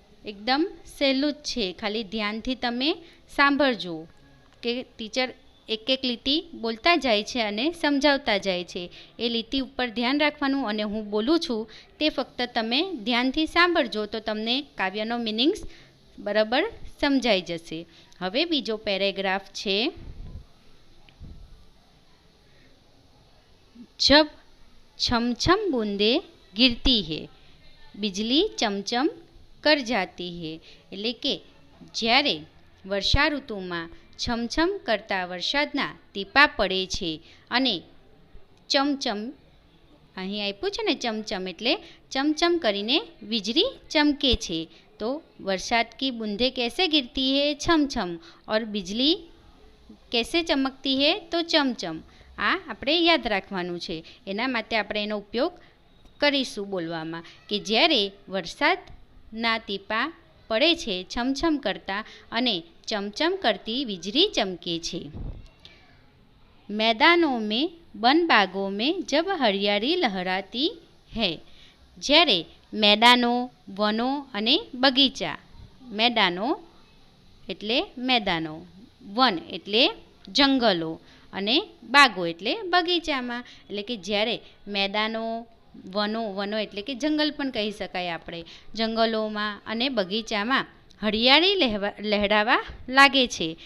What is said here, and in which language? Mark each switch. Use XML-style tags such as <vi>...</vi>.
<gu>એકદમ સહેલું જ છે, ખાલી ધ્યાનથી તમે સાંભળજો કે ટીચર એક એક લીટી બોલતા જાય છે અને સમજાવતા જાય છે. એ લીટી ઉપર ધ્યાન રાખવાનું અને હું બોલું છું તે ફક્ત તમે ધ્યાનથી સાંભળજો તો તમને કાવ્યનો મિનિંગ્સ બરાબર સમજાઈ જશે. હવે બીજો પેરેગ્રાફ છે जब छम छम बूंदे गिरती है बिजली चमचम कर जाती है. એટલે કે જ્યારે વર્ષા ઋતુમાં છમછમ કરતા વરસાદના ટીપાં પડે છે અને ચમચમ, અહીં આપ્યું છે ને ચમચમ, એટલે ચમચમ કરીને વીજળી ચમકે છે.</gu> <hi>તો વરસાદ કી બૂંદે कैसे गिरती है? छम छम. और बिजली कैसे चमकती है? तो चमचम.</hi> <gu>આ આપણે યાદ રાખવાનું છે. એના માટે આપણે એનો ઉપયોગ કરીશું બોલવામાં કે જ્યારે વરસાદના ટીપાં પડે છે છમછમ કરતા અને ચમચમ કરતી વીજળી ચમકે છે.</gu> <hi>मैदानों में वन बागों में जब हरियाली लहराती है.</hi> <gu>જ્યારે મેદાનો, વનો અને બગીચા, મેદાનો એટલે મેદાનો, વન એટલે જંગલો અને બાગો એટલે બગીચામાં, એટલે કે જ્યારે મેદાનો, વનો એટલે કે જંગલ પણ કહી શકાય આપણે, જંગલોમાં અને બગીચામાં હરિયાળી લહેરાવા લાગે છે.</gu>